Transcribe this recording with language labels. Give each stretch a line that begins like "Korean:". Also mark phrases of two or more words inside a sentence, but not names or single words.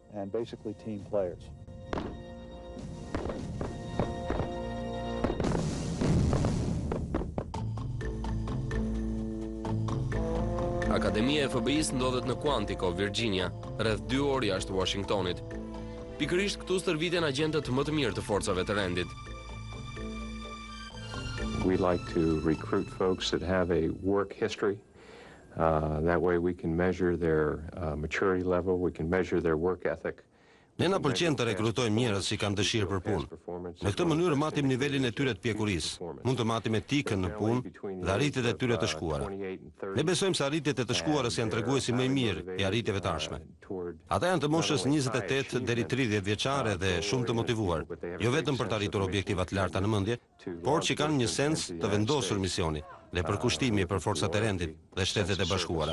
Albanian: Akademia e FBI-s ndodhet në Quantico, Virginia, rreth 2 orë jashtë Washingtonit. Pikërisht këtu stërviten agjentët më të mirë të forcave të rendit.
English: We like to recruit folks that have a work history. That way we can measure their maturity level, we can measure their work ethic.
Albanian: Ne na pëlqen të rekrutojmë njerëz që kanë dëshirë për punë. Në këtë mënyrë matim nivelin e tyre të pjekurisë, mund të matim etikën në punë dhe arritjet e tyre të shkuara. Ne besojmë se arritjet e të shkuarës janë treguesi më i mirë i arritjeve të ardhshme. Ata janë të moshës 28 deri 30 vjeçare dhe shumë të motivuar, jo vetëm për të arritur objektiva të larta në mendje, por që kanë një sens të vendosur misioni dhe përkushtimi për forcat e rendit dhe Shtetet e Bashkuara.